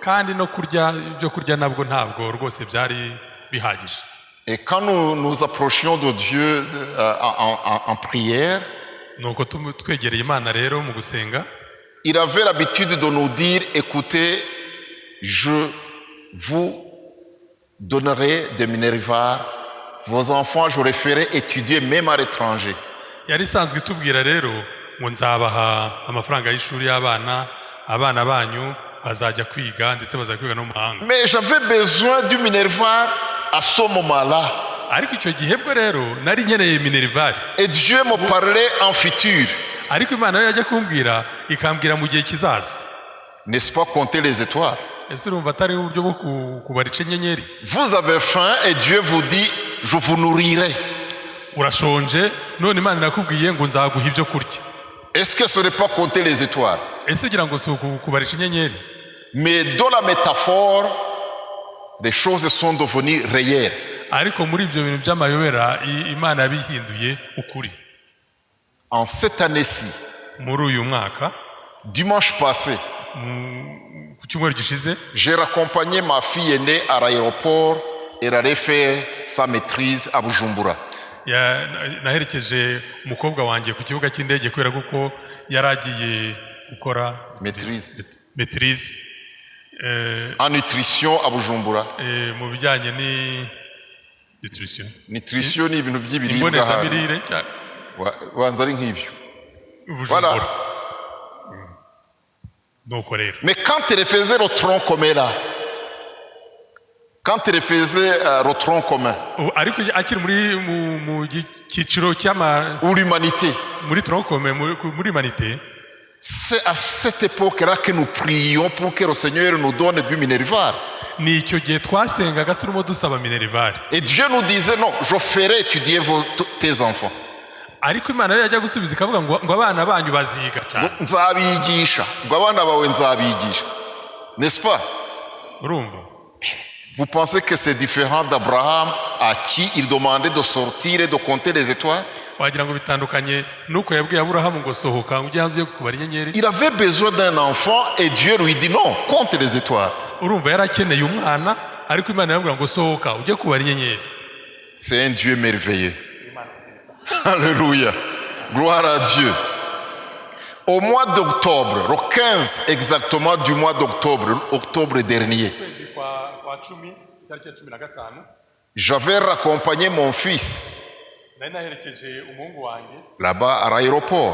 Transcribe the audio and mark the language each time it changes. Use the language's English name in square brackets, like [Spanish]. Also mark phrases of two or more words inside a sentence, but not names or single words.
[French] Et quand nous approchions de Dieu en prière, il avait l'habitude de nous dire, écoutez, je vous donnerai des minervaires, vos enfants, je les ferai étudier même à l'étranger. [Kinyarwanda] ngo nzabaha amafaranga y'ishuri y'abana banyu bazajya kwiga ndetse bazajya kwiga no mu mahanga. [French] Mais j'avais besoin du minerval à ce moment-là. [Kinyarwanda] Ariko icyo gihe bwo rero nari nkeneye minerval. [French] Et Dieu me parlait en futur. [Kinyarwanda] Ariko Imana yo yajya kumbwira ikambwira mu gihe kizaza. [French] N'est-ce pas compter les étoiles? [Kinyarwanda] Ese urumva atari uburyo bwo kubarica inyenyeri? [French] Vous avez faim et Dieu vous dit, je vous nourrirai. [Kinyarwanda] Urashonje none Imana irakubwiye ngo nzaguha ibyo kurya. [French] Est-ce que ce n'est pas compter les étoiles? Mais dans la métaphore, les choses sont devenues réelles. En cette année-ci, dimanche passé, j'ai raccompagné ma fille aînée à l'aéroport et elle allait faire sa maîtrise à Bujumbura. [Kinyarwanda] Naherekeje umukobwa wanjye ku kibuga cy'indege kubera kuko yaragiye gukora maîtrise [French] en nutrition à Bujumbura. [Kinyarwanda] Mu bijyanye ni nutrition ni ibintu by'ibiribwa imbonezamirire wanza ari nk'ibyo. [French] Voilà. Mais quand elle faisait le tronc commun là, quand elle faisait le tronc commun, ou l'humanité, C'est à cette époque-là que nous prions pour que le Seigneur nous donne du minerval. [Kinyarwanda] ni icyo gihe twasengaga turimo dusaba minerivare. [French] Et Dieu nous disait non, je ferai étudier tes enfants. [Kinyarwanda] ariko Imana yari yajya gusubiza ikavuga ngo abana banyu baziga cyane. Nzabigisha, ngo abana bawe nzabigisha. [French] N'est-ce pas? [Kinyarwanda] urumva? [French] Vous pensez que c'est différent d'Abraham à qui il demandait de sortir et de compter les étoiles? [Kinyarwanda] wagira ngo bitandukanye nuko yabwiye Aburahamu ngo sohoka ujye hanze yo kubara inyenyeri. [French] Il avait besoin d'un enfant et Dieu lui dit non, compte les étoiles. [Kinyarwanda] urumva yari akeneye umwana ariko Imana yabwira ngo sohoka ujye kubara inyenyeri. [French] C'est un Dieu merveilleux. Alléluia. Gloire à Dieu. Au mois d'octobre, le 15 exactement du mois d'octobre, octobre dernier, j'avais raccompagné mon fils là-bas à l'aéroport.